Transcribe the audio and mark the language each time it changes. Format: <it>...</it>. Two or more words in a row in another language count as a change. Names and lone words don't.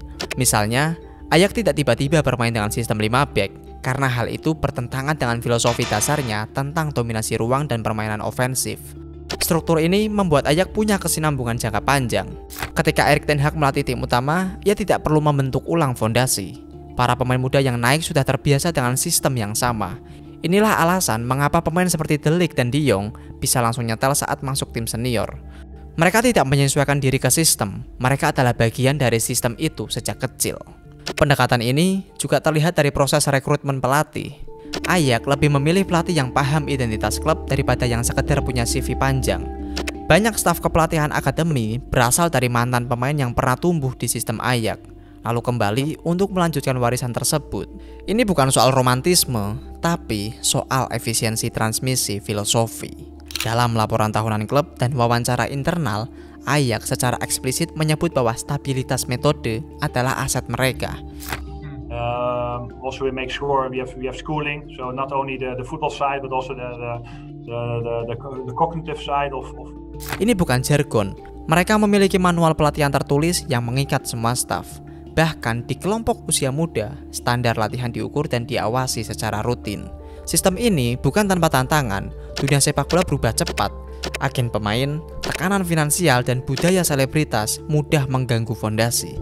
<id>Misalnya, Ajax tidak tiba-tiba bermain dengan sistem 5 back, karena hal itu bertentangan dengan filosofi dasarnya tentang dominasi ruang dan permainan ofensif. Struktur ini membuat Ajax punya kesinambungan jangka panjang. Ketika Erik ten Hag melatih tim utama, ia tidak perlu membentuk ulang fondasi. Para pemain muda yang naik sudah terbiasa dengan sistem yang sama. Inilah alasan mengapa pemain seperti de Ligt dan de Jong bisa langsung nyetel saat masuk tim senior. Mereka tidak menyesuaikan diri ke sistem, mereka adalah bagian dari sistem itu sejak kecil. Pendekatan ini juga terlihat dari proses rekrutmen pelatih. Ajax lebih memilih pelatih yang paham identitas klub daripada yang sekedar punya CV panjang. Banyak staf kepelatihan akademi berasal dari mantan pemain yang pernah tumbuh di sistem Ajax, lalu kembali untuk melanjutkan warisan tersebut. Ini bukan soal romantisme, tapi soal efisiensi transmisi filosofi. Dalam laporan tahunan klub dan wawancara internal, Ajax secara eksplisit menyebut bahwa stabilitas metode adalah aset mereka.</id> <en>Also we make sure we have schooling, so not only the football side but also the cognitive side of.</en> <id>Ini bukan jargon. Mereka memiliki manual pelatihan tertulis yang mengikat semua staf. Bahkan di kelompok usia muda, standar latihan diukur dan diawasi secara rutin. Sistem ini bukan tanpa tantangan. Dunia sepak bola berubah cepat. Agen pemain, tekanan finansial, dan budaya selebritas mudah mengganggu fondasi.</id>